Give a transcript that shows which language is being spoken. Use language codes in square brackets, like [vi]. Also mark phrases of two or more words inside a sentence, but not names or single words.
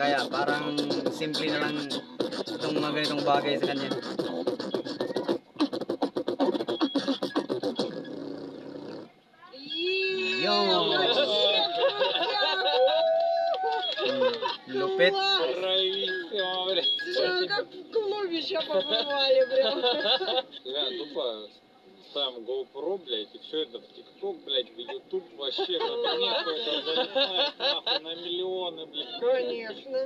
[tl] Kaya parang simple na lang itong mga ganitong bagay sa kanya. Yun! Lupit. [ru] Брависсимо, блядь. Как клубища побывали, прям. Бля, тупо ставим GoPro, блядь, и все это в ТикТок, блядь, в YouTube вообще, наконец-то это занимает нахуй на миллионы, блядь. Конечно.